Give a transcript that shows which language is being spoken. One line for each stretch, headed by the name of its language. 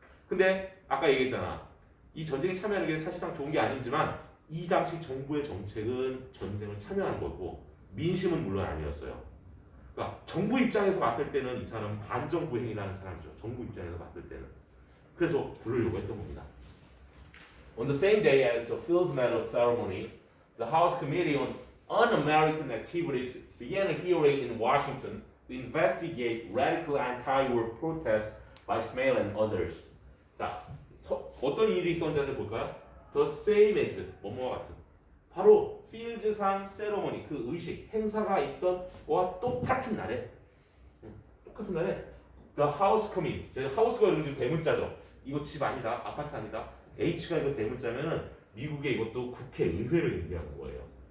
Korean: 근데 아까 얘기했잖아. 이 전쟁에 참여하는 게 사실상 좋은 게 아니지만 이 당시 정부의 정책은 전쟁을 참여하는 거고 민심은 물론 아니었어요. 그러니까 정부 입장에서 봤을 때는 이 사람은 반정부 행위라는 사람이죠. 정부 입장에서 봤을 때는. 그래서 부르려고 했던 겁니다.
English: On the same day as the Fields Medal ceremony, the House Committee on Un-American Activities began a hearing in Washington to investigate radical anti-war protests by Smail and others.
Korean: 자, 어떤 일이 있었는지 볼까요?
English: The same as
Korean: 뭐뭐와 같은 바로 필드상 세러머니 그 의식 행사가 있던 거와 똑같은 날에
English: The House Committee
Korean: 제가 하우스가 이거 지금 대문자죠. 이거 집 아니다 아파트 아니다 H가 이거 대문자면은 미국의 이것도 국회 의회를 얘기하는 거예요.